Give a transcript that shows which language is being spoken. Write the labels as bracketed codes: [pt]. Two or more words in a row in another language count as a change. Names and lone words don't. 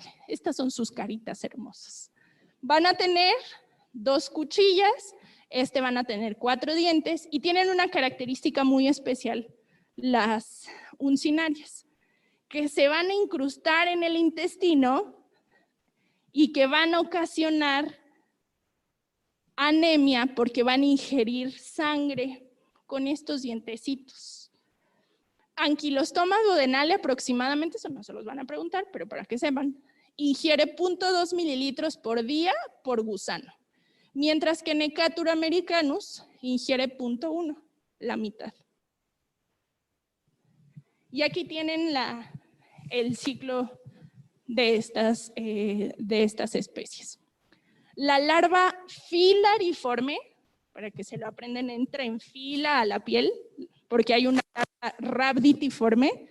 [es] Estas son sus caritas hermosas. Van a tener 2 cuchillas, van a tener 4 dientes y tienen una característica muy especial, las uncinarias, que se van a incrustar en el intestino y que van a ocasionar anemia porque van a ingerir sangre con estos dientecitos. Ankylostoma duodenale aproximadamente, eso no se los van a preguntar, pero para que sepan, ingiere 0.2 mililitros por día por gusano, mientras que Necatur americanus ingiere 0.1, la mitad. Y aquí tienen el ciclo de estas especies. La larva filariforme, para que se lo aprendan, entra en fila a la piel, porque hay una larva rhabditiforme.